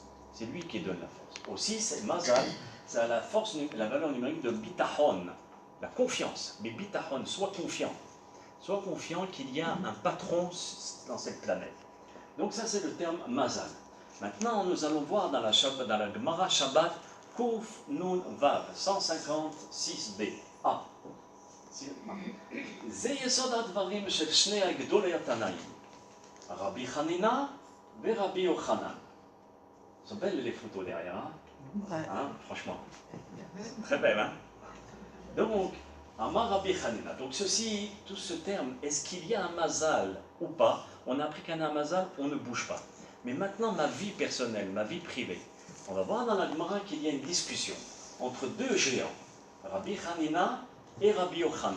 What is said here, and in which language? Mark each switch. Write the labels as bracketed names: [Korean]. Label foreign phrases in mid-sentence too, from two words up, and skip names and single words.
[French] C'est lui qui donne la force. Aussi, c'est Mazal, ça a la force, la valeur numérique de Bitachon, la confiance. Mais Bitachon, sois confiant. Sois confiant qu'il y a un patron dans cette planète. Donc ça, c'est le terme Mazal. Maintenant, nous allons voir dans la Gemara Shabbat, [Hebrew] קוף נון וו, [French] 156b. Ah. [Hebrew] זה יסוד הדברים של שני הגדולי התנאים, רבי חנינא ורבי יוחנן. [French] Sont belles les photos derrière, hein, franchement. Très belle, hein. Donc, [Hebrew] אמר רבי חנינא. [French] Donc ceci, tout ce terme, est-ce qu'il y a un mazal ou pas? On a appris qu'un mazal, on ne bouge pas. Mais maintenant, ma vie personnelle, ma vie privée, on va voir dans la Gemara qu'il y a une discussion entre deux géants, Rabbi Hanina et Rabbi Yochanan.